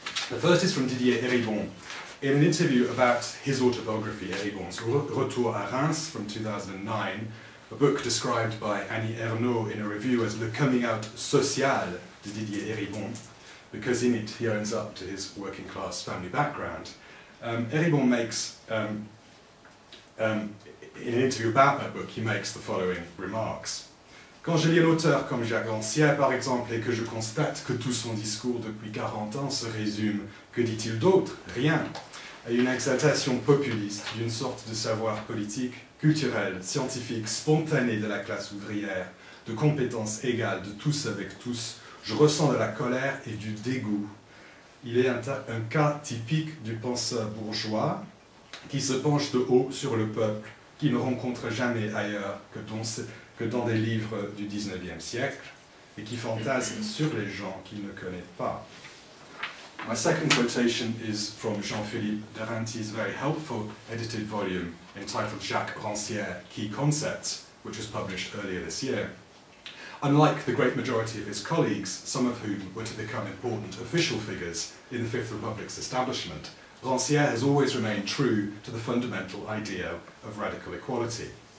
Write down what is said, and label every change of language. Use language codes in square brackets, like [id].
[en] The first is from Didier Eribon. In an interview about his autobiography, Eribon's Retour à Reims from 2009, a book described by Annie Ernaux in a review as Le Coming Out Social de Didier Eribon, because in it he owns up to his working-class family background. Eribon makes, in an interview about that book, he makes the following remarks. [fr] Quand je lis un auteur comme Jacques Rancière, par exemple, et que je constate que tout son discours depuis 40 ans se résume, que dit-il d'autre? Rien. À une exaltation populiste d'une sorte de savoir politique, culturel, scientifique, spontané de la classe ouvrière, de compétences égales de tous avec tous, je ressens de la colère et du dégoût. Il est un cas typique du penseur bourgeois qui se penche de haut sur le peuple, qui ne rencontre jamais ailleurs que dans des livres du XIXe siècle, et qui fantasme sur les gens qu'il ne connaît pas. [en] My second quotation is from Jean-Philippe Deranty's very helpful edited volume entitled Jacques Rancière, Key Concepts, which was published earlier this year. Unlike the great majority of his colleagues, some of whom were to become important official figures in the Fifth Republic's establishment, Rancière has always remained true to the fundamental idea of radical equality.